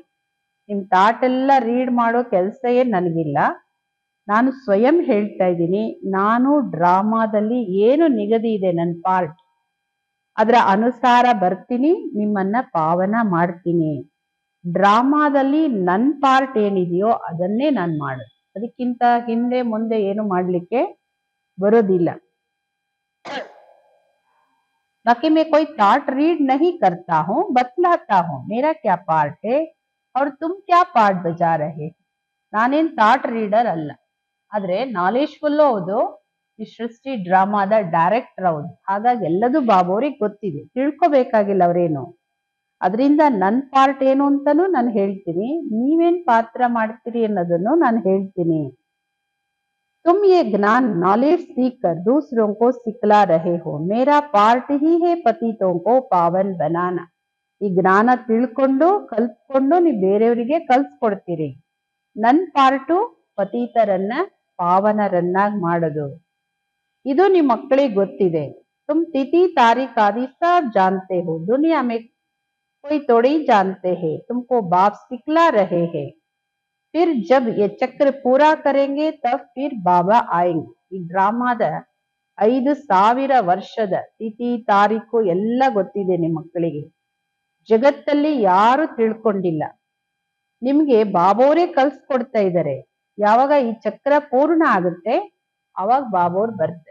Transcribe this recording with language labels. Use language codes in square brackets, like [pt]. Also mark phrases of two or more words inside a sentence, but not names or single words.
[kn] ನಿಮ್ ಥಾಟ್ ಎಲ್ಲ ರೀಡ್ ಮಾಡೋ ಕೆಲಸ ಏನ್ ನನಗಿಲ್ಲ, ನಾನು ಸ್ವಯಂ ಹೇಳ್ತಾ ಇದ್ದೀನಿ, ನಾನು ಡ್ರಾಮಾದಲ್ಲಿ ಏನು ನಿಗದಿ ಇದೆ ನನ್ನ ಪಾರ್ಟ್, ಅದರ ಅನುಸಾರ ಬರ್ತೀನಿ, ನಿಮ್ಮನ್ನ ಪಾವನ ಮಾಡ್ತೀನಿ. ಡ್ರಾಮಾದಲ್ಲಿ ನನ್ನ ಪಾರ್ಟ್ ಏನಿದೆಯೋ ಅದನ್ನೇ ನಾನು ಮಾಡೋದು, ಅದಕ್ಕಿಂತ ಹಿಂದೆ ಮುಂದೆ ಏನು ಮಾಡ್ಲಿಕ್ಕೆ ಬರೋದಿಲ್ಲ. [hi] बाकी मैं कोई [en] thought read [hi] नहीं करता हूँ, बतलाता हूँ मेरा क्या पार्ट है और तुम क्या पार्ट बजा रहे. [kn] ನಾನೇನ್ [en] thought reader [kn] ಅಲ್ಲ, ಆದ್ರೆ [en] knowledge full [kn] ಹೌದು, ಈ ಸೃಷ್ಟಿ ಡ್ರಾಮಾದ ಡೈರೆಕ್ಟರ್ ಹೌದು. ಹಾಗಾಗಿ ಎಲ್ಲದೂ ಬಾಬೋರಿಗೆ ಗೊತ್ತಿದೆ, ತಿಳ್ಕೊಬೇಕಾಗಿಲ್ಲ ಅವ್ರೇನು. ಅದರಿಂದ ನನ್ನ ಪಾರ್ಟ್ ಏನು ಅಂತಾನು ನಾನು ಹೇಳ್ತೀನಿ, ನೀವೇನ್ ಪಾತ್ರ ಮಾಡ್ತೀರಿ ಅನ್ನೋದನ್ನು ನಾನು ಹೇಳ್ತೀನಿ. [hi] तुम ये ज्ञान नॉलेज सीख कर दूसरों को सिखला रहे हो, मेरा पार्ट ही है पतितों को पावन बनाना. [kn] ಈ ಜ್ಞಾನ ತಿಳ್ಕೊಂಡು ಕಲ್ತ್ಕೊಂಡು ನೀವು ಬೇರೆಯವರಿಗೆ ಕಲ್ಸ್ಕೊಡ್ತೀರಿ. ನನ್ ಪಾರ್ಟು ಪತೀತರನ್ನ ಪಾವನರನ್ನಾಗಿ ಮಾಡೋದು. ಇದು ನಿಮ್ ಮಕ್ಕಳಿಗೆ ಗೊತ್ತಿದೆ. [hi] तुम तिथि तारीख आदि सब जानते हो, दुनिया में कोई थोड़ी जानते हैं, तुमको बाप सिखला रहे हैं. फिर जब ये चक्र पूरा करेंगे तब फिर बाबा आएंगे. [kn] ಈ ಡ್ರಾಮಾದ 5,000 ವರ್ಷದ ತಿಥಿ ತಾರೀಕು ಎಲ್ಲ ಗೊತ್ತಿದೆ ನಿಮ್ ಮಕ್ಕಳಿಗೆ. ಜಗತ್ತಲ್ಲಿ ಯಾರು ತಿಳ್ಕೊಂಡಿಲ್ಲ. ನಿಮ್ಗೆ ಬಾಬೋರೇ ಕಲ್ಸ್ಕೊಡ್ತಾ ಇದ್ದಾರೆ. ಯಾವಾಗ ಈ ಚಕ್ರ ಪೂರ್ಣ ಆಗುತ್ತೆ ಅವಾಗ ಬಾಬೋರ್ ಬರ್ತಾರೆ.